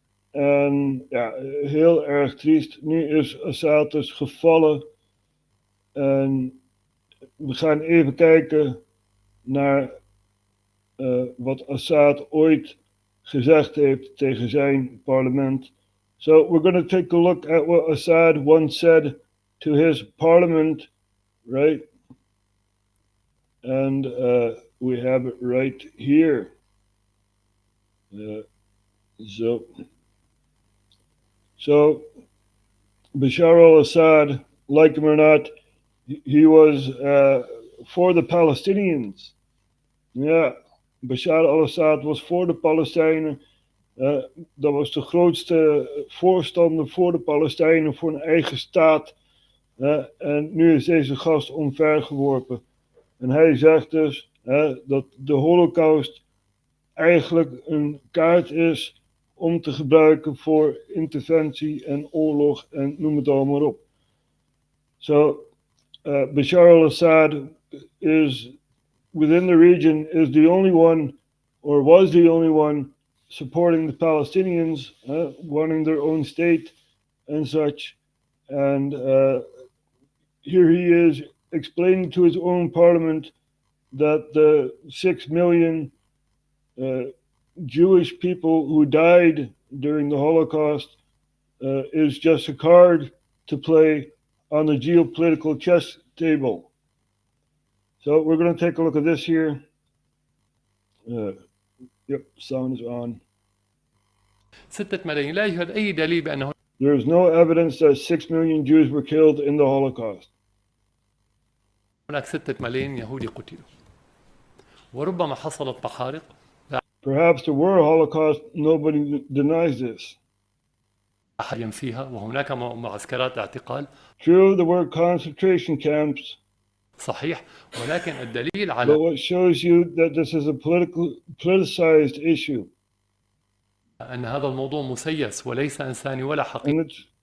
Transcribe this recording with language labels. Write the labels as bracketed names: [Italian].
[Dutch] En ja, heel erg triest. Nu is Assad dus gevallen. En we gaan even kijken naar wat Assad ooit gezegd heeft tegen zijn parlement. [English] So we're going to take a look at what Assad once said to his parliament, right? And we have it right here. So Bashar al-Assad, like him or not, he was for the Palestinians. [Dutch] Ja, Bashar al-Assad was voor de Palestijnen. Dat was de grootste voorstander voor de Palestijnen, voor een eigen staat. En nu is deze gast omvergeworpen. En hij zegt dus dat de Holocaust eigenlijk een kaart is om te gebruiken voor interventie en oorlog en noem het allemaal op. [English] So, Bashar al-Assad is, within the region, is the only one, or was the only one, supporting the Palestinians, wanting their own state and such. And here he is explaining to his own parliament that the 6 million Jewish people who died during the Holocaust is just a card to play on the geopolitical chess table. So we're going to take a look at this here. Yep, sound is on. [Arabic] 6 ملايين لا يوجد أي دليل بأنه [English] There is no evidence that 6 million Jews were killed in the Holocaust. [Arabic] هناك 6 ملايين يهودي قتلوا. وربما حصلت محارق. [English] Perhaps there were a Holocaust, nobody denies this. [Arabic] أحد ينفيها وهناك معسكرات اعتقال. [English] True, there were concentration camps. [Arabic] صحيح, ولكن الدليل على [English] But what shows you that this is a politicized issue. [Arabic] أن هذا الموضوع مسيس وليس إنساني ولا حقيقي.